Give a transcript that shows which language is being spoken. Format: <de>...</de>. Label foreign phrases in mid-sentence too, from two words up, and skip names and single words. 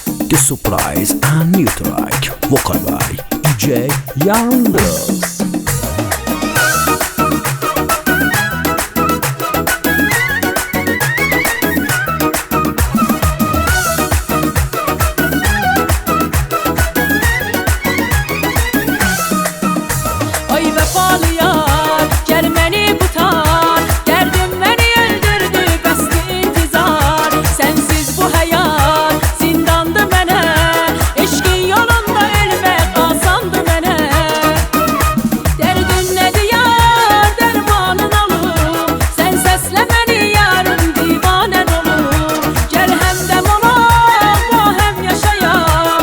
<en>The surprise and new track, vocal by DJ Yalnız.</en> <tr>Ay vefalı yar, gel beni kurtar. Derdim beni öldürdü, besti intizar.</tr> <az>Sensiz bu hayat zindandı mənə. Eşqin yolunda ölmək asandı mənə. Dərdin nədir yar, dərmanın olur. Sən səslə məni yarım, divanən olur. Gəl həmdəm olaq, bu həm yaşayaq.</az>